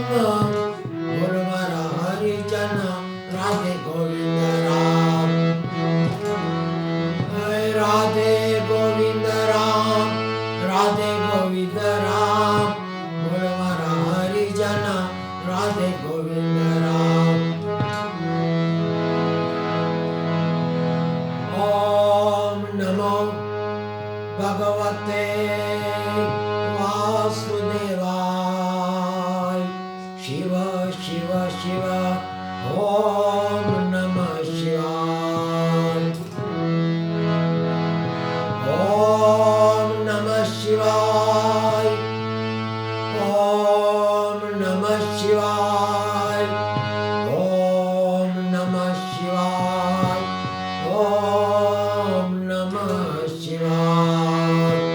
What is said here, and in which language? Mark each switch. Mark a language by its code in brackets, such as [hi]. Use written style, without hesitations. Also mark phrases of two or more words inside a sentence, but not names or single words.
[gu] બોલો મારા હરિજન રાધે ગોવિંદ રામ, હે રાધે ગોવિંદ રામ, રાધે ગોવિંદ રામ। બોલો મારા હરિજન રાધે ગોવિંદ રામ। [sa] ઓમ નમો ભગવતે वासुदेवाय। शिव शिव शिव ओम नमः शिवाय, ओम नमः शिवाय, ओम नमः शिवाय, ओम नमः शिवाय, ओम नमः शिवाय।